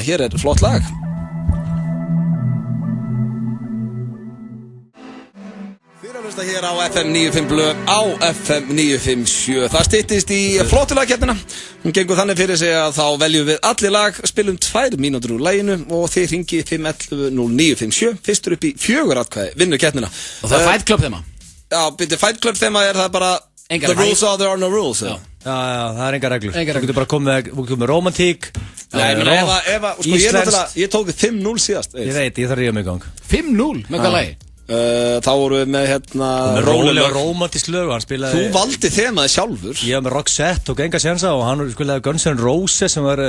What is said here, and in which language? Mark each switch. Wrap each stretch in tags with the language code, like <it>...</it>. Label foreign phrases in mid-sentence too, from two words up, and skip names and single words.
<is>Hér er flott lag. Hér á FM 95 blöð á FM 957. Það styttist í flottulagkeppnina. Hún gengur þannig fyrir sig að þá veljum við allir lag, spilum 2 mínútur úr laginu og þið ringi 511-0957. Fyrstur upp í 4 atkvæði vinnur keppnina. Og það er Fight Club þema? Já, byrju Fight Club þema er það bara</is> <en>The rules are there are no rules.</en> <is>Já, það er enga reglur. Þú getur bara komið með romantík. Nei, ég tók við 5-0 síðast. Ég veit, ég þarf að ríða mig í gang. 5-0? Með hvað lagi? Þá vorum við með rólega romantísk lög. Þú valdi þemaði sjálfur. Ég var með Roxette, tók enga sjensa og hann spilaði Guns N' Roses sem var</is>